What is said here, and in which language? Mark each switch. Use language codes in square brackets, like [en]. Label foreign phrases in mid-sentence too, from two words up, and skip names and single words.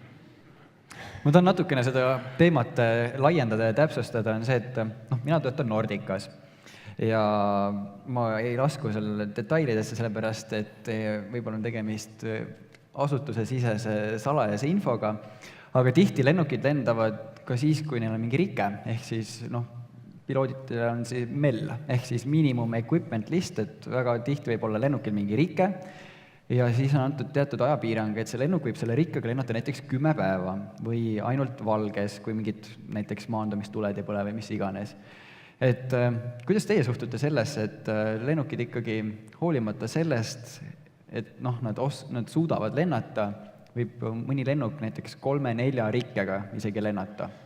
[et] Ma tahan natukene seda teemat laiendada ja täpsustada, on see, et mina töötan Nordicas ja ma ei lasku seal detailidesse sellepärast, et võib-olla on tegemist asutuse sisese salajase infoga, aga tihti lennukid lendavad ka siis, kui neil on mingi rike, ehk siis piloodidel on see MEL, ehk siis [en] minimum equipment list, [et] et väga tihti võib olla lennukil mingi rike ja siis on antud teatud ajapiirang, et see lennuk võib selle rikkega lennata näiteks 10 päeva või ainult valges, kui mingid näiteks maandumistuled ei põle või mis iganes. Et kuidas teie suhtute sellesse, et lennukid ikkagi hoolimata sellest, et nad suudavad lennata, võib mõni lennuk näiteks 3-4 rikkega isegi lennata?